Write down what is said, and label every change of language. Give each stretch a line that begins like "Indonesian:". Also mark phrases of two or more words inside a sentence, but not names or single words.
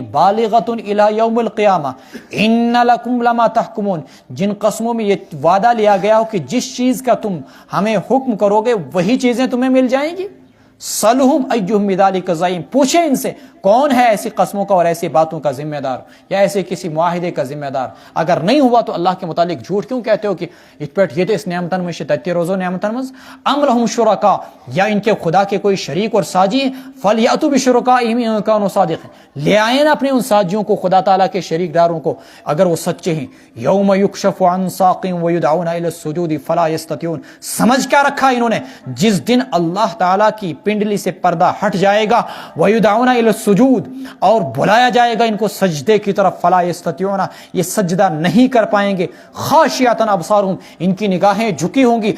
Arabic: بالغۃ الی یوم القیامہ ان لکم لما تحکمون،
Urdu: جن قسموں میں یہ وعدہ لیا گیا ہو کہ جس چیز کا تم ہمیں حکم کرو گے وہی چیزیں تمہیں مل جائیں گی.
Arabic: سلہم ایہم بذالک زعیم،
Urdu: پوچھیں ان سے کون ہے ایسی قسموں کا اور ایسی باتوں کا ذمہ دار یا ایسے کسی معاہدے کا ذمہ دار. اگر نہیں ہوا تو اللہ کے متعلق جھوٹ کیوں کہتے ہو کہ یہ تو اس نعمتن میں
Kashmiri: شتتی روزو نعمتن مز.
Arabic: ام لہم شرکا،
Urdu: یا ان کے خدا کے کوئی شریک اور ساجی ہیں.
Arabic: فلیأتوا بشرکائہم ان کانوا صادقین،
Urdu: لے آئیں نا اپنے ان ساجیوں کو، خدا تعالیٰ کے شریک داروں کو اگر وہ سچے ہیں.
Arabic: یوم یکشف عن ساق ویدعون الی السجود فلا یستطیعون،
Urdu: سمجھ کیا رکھا انہوں نے؟ جس دن اللہ تعالیٰ کی پنڈلی سے پردہ ہٹ جائے گا،
Arabic: ویدعون الی السجود،
Urdu: اور بلایا جائے گا ان کو سجدے کی طرف.
Arabic: فلا یستطیعون،
Urdu: یہ سجدہ نہیں کر پائیں گے.
Arabic: خاشعۃ ابصارہم،
Urdu: ان کی نگاہیں جھکی ہوں گی.